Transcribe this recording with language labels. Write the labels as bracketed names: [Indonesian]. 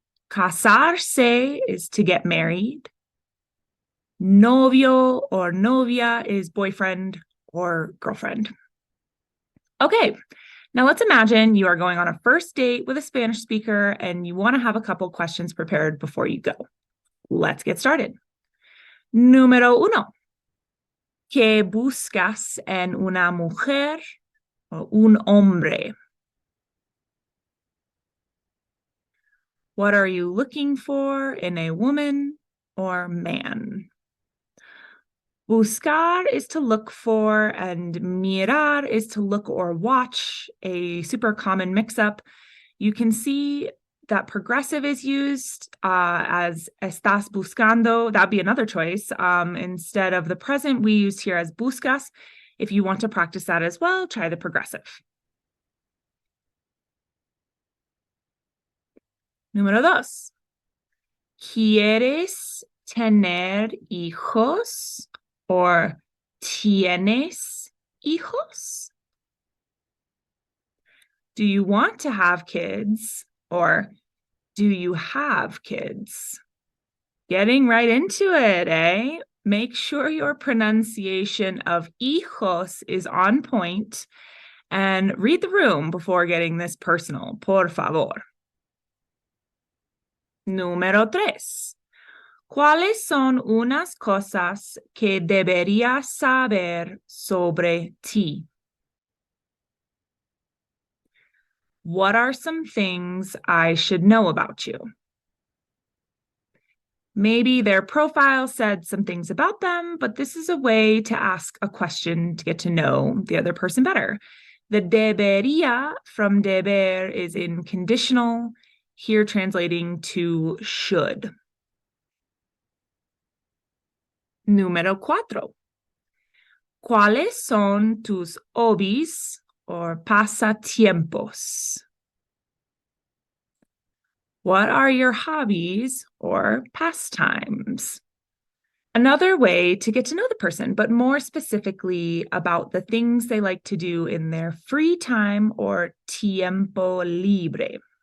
[English] Casarse is to get married. Novio or novia is boyfriend or girlfriend. Okay, now let's imagine you are going on a first date with a Spanish speaker and you want to have a couple questions prepared before you go. Let's get started. [Spanish] Número 1. ¿Qué buscas en una mujer o un hombre? [English] What are you looking for in a woman or man? Buscar is to look for, and mirar is to look or watch, a super common mix-up. You can see that progressive is used as estás buscando. That'd be another choice. Instead of the present, we use here as buscas. If you want to practice that as well, try the progressive. [Spanish] Número 2. ¿Quieres tener hijos or tienes hijos? [English] Do you want to have kids or do you have kids? Getting right into it, eh? Make sure your pronunciation of hijos is on point and read the room before getting this personal, [Spanish] por favor. Número 3. ¿Cuáles son unas cosas que debería saber sobre ti? [English] What are some things I should know about you? Maybe their profile said some things about them, but this is a way to ask a question to get to know the other person better. The debería from deber is in conditional, here translating to should. [Spanish] Número 4. ¿Cuáles son tus hobbies or pasatiempos? [English] What are your hobbies or pastimes? Another way to get to know the person, but more specifically about the things they like to do in their free time or tiempo libre.